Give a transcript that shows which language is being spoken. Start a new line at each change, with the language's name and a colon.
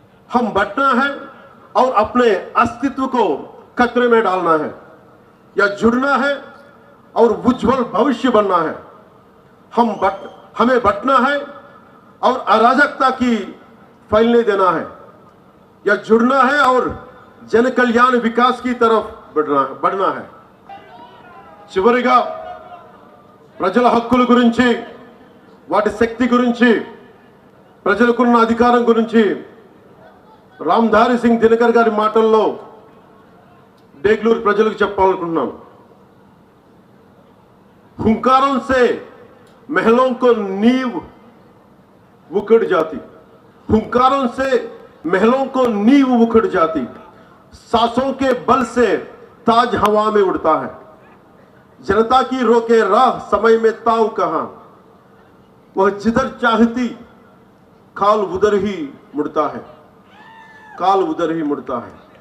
Hindi: हम बटना है और अपने अस्तित्व को खतरे में डालना है, या जुड़ना है और उज्जवल भविष्य बनना है। हमें बटना है और अराजकता की फैलने देना है, या जुड़ना है और जन कल्याण विकास की तरफ बढ़ना है।
Telugu: చివరిగా ప్రజల హక్కుల గురించి, వాటి శక్తి గురించి, ప్రజలకున్న అధికారం గురించి రామ్ధారి సింగ్ దినకర్ గారి మాటల్లో డేగ్లూరు ప్రజలకు చెప్పాలనుకుంటున్నాను।
Hindi: हुंकारों से महलों को नींव उखड़ जाती, हुंकारों से महलों को नींव उखड़ जाती, सांसों के बल से ताज हवा में उड़ता है। जनता की रोके राह समय में ताव कहां, वह जिधर चाहती काल उधर ही मुड़ता है, काल उधर ही मुड़ता है।